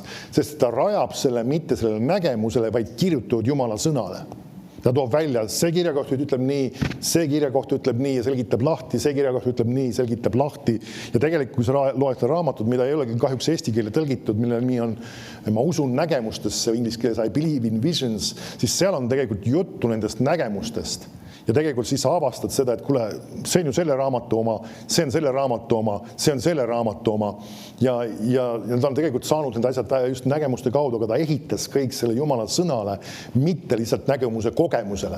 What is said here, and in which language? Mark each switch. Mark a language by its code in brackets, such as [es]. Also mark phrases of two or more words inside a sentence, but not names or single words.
[et] Sest ta rajab selle mitte sellele nägemusele, vaid kirjutavad Jumala sõnale. Ta toob välja, see kirjakoht ütleb nii, see kirjakoht ütleb nii ja selgitab lahti, see kirjakoht ütleb nii, selgitab lahti. Ja tegelikult, kui sa loed raamatud, mida ei ole kahjuks eesti keele tõlgitud, mille nimi on, ma usun nägemustesse, inglise keeles I believe in visions, siis seal on tegelikult juttu nendest nägemustest. Ja tegelikult siis sa avastad seda, et kuule, see on ju selle raamatu oma, see on selle raamatu oma, see on selle raamatu oma. Ja ta on tegelikult saanud need asjad just nägemuste kaudu, aga ta ehitas kõik selle Jumala sõnale, mitte lihtsalt nägemuse kogemusele.